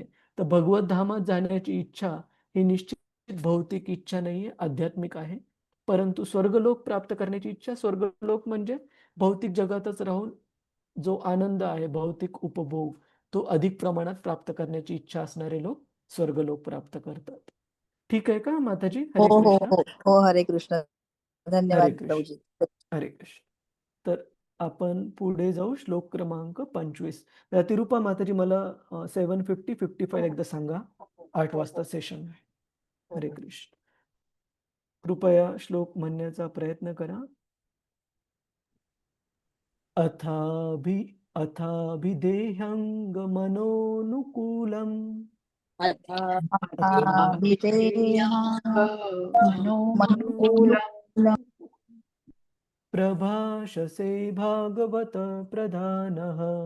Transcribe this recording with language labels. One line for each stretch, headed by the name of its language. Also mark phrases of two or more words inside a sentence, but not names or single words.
Marathi: तर भगवत धामात जाण्याची इच्छा ही निश्चित भौतिक इच्छा नाहीये, आध्यात्मिक आहे. परंतु स्वर्गलोक प्राप्त करण्याची इच्छा, स्वर्गलोक म्हणजे भौतिक जगातच राहून जो आनंद आहे, भौतिक उपभोग, तो अधिक प्रमाणात प्राप्त करण्याची इच्छा असणारे लोक स्वर्गलोक प्राप्त करतात. ठीक आहे का माताजी? हो हरे हो कृष्ण. हो हो हरे कृष्ण. हरे धन्यवाद कृष्ण. प्रभूजी. हरे कृष्ण. तर आपण पुढे जाऊ श्लोक क्रमांक 25. तिरुपा माताजी मला 7:50, 55 एकदा सांगा. 8 वाजता सेशन आहे. हरे कृष्ण. कृपया श्लोक म्हणण्याचा प्रयत्न करा.
Sanskrit: अथाभिदेहङ्गमनोनुकूलम् प्रभाषसे भागवत प्रधानः